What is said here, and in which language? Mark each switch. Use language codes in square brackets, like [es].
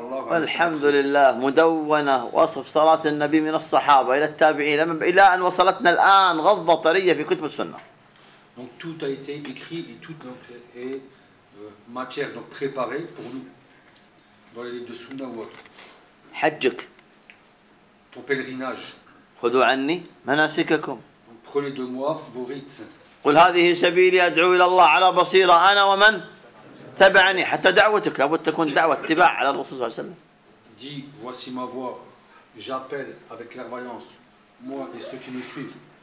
[ar] والحمد لله مدونة وصف صلاة النبي من الصحابة إلى التابعين إلى أن وصلتنا الآن غضة طرية في كتب السنة. [fr] Donc tout a été écrit et tout donc est matière donc préparée pour nous dans les livres de Sunna ou autre. [ar] حجك. [fr] Ton pèlerinage. [ar] خذوا عني مناسككم. [fr] Prenez de moi vos rites. [ar] قل هذه سبيلي أدعو إلى الله على بصيرة أنا ومن تبعني حتى دعوتك لابد تكون دعوة اتباع على الرسول صلى الله عليه وسلم. [fr] دي voici ma voix j'appelle avec clairvoyance moi et ceux qui me suivent.